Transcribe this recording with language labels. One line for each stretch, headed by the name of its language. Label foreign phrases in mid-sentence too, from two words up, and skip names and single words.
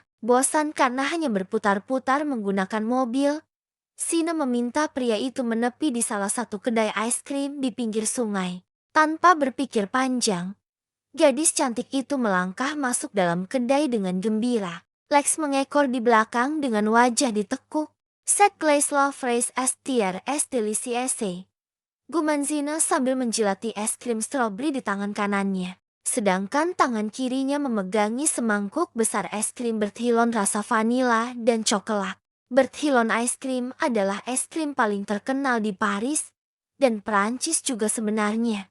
Indonesian: Bosan karena hanya berputar-putar menggunakan mobil, Sina meminta pria itu menepi di salah satu kedai es krim di pinggir sungai. Tanpa berpikir panjang, gadis cantik itu melangkah masuk dalam kedai dengan gembira. Lex mengekor di belakang dengan wajah ditekuk.
French: Cette glace la fraise estière est délicieuse,
Indonesian: guman Zina sambil menjilati es krim stroberi di tangan kanannya. Sedangkan tangan kirinya memegangi semangkuk besar es krim berthilon rasa vanila dan coklat. Berthilon Ice Cream adalah es krim paling terkenal di Paris dan Perancis juga sebenarnya.